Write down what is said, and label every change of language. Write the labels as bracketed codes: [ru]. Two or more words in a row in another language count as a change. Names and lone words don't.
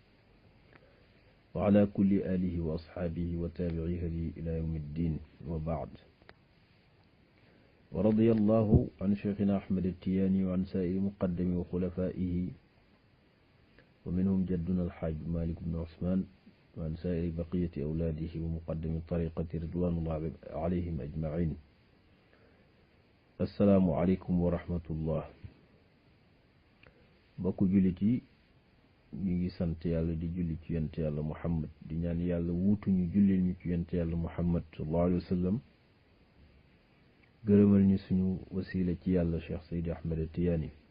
[ar] وعلى كل آله وأصحابه وتابعيه إلى يوم الدين وبعد ورضي الله عن شيخنا أحمد التياني وعن سائر مقدم وخلفائه ومنهم جدنا الحاج مالك بن عثمان وعن سائر بقية أولاده ومقدم الطريقة رضوان الله عليهم أجمعين السلام عليكم ورحمة الله [wo] mbokku jullit yi ñu ngi sant yàlla di julli ci yonent yàlla Muhammad di ñaan yàlla wuutu ñu jullil ñu ci yonent yàlla Muhammad [ar] صلى الله عليه وسلم [wo] gërëmal ñu suñu wasila ci yàlla Cheikh Seydi Ahmed Tidiane